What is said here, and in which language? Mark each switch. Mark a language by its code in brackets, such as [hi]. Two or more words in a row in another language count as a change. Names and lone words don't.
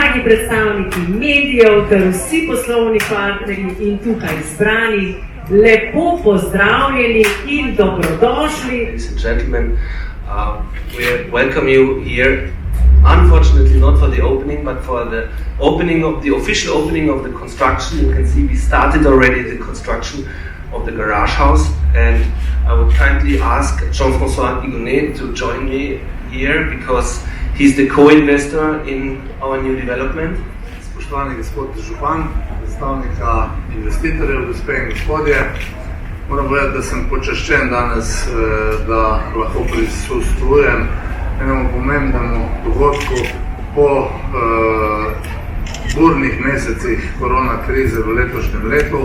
[sl] predstavniki medijev ter vsi poslovni partnerji in tukaj zbrani, lepo pozdravljeni in dobrodošli. [en] Ladies and gentlemen, we welcome you here. Unfortunately, not for the opening, but for the official opening of the construction. You can see we started already the construction of the garage house, and I would kindly ask Jean-François Igonet to join me here because he's the co-investor in our new development. [sl] Spoštovani gospod župan, predstavnika investitorjev, gospe in gospodje, moram povedati, da sem počaščen danes, da lahko prisostvujem enemu pomembnemu dogodku po burnih mesecih korona krize v letošnjem letu.